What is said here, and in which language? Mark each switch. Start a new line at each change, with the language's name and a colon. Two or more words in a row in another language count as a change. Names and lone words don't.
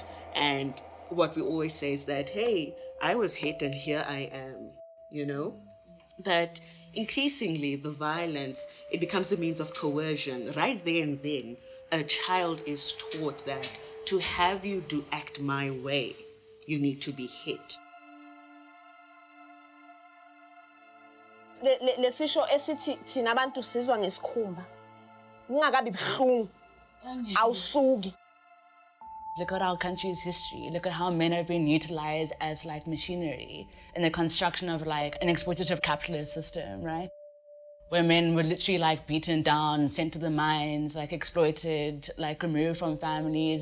English: And what we always say is that, hey, I was hit and here I am, you know? But increasingly, the violence, it becomes a means of coercion. Right there and then, a child is taught that to have you act my way, you need to be hit.
Zulu: Lesisho esithi thina abantu sizwa ngesikhumba. Ungakabi bhlungu. Awusuki.
English: Look at our country's history. Look at how men have been utilized as like machinery in the construction of like an exploitative capitalist system, right? Where men were literally like beaten down, sent to the mines, like exploited, like removed from families.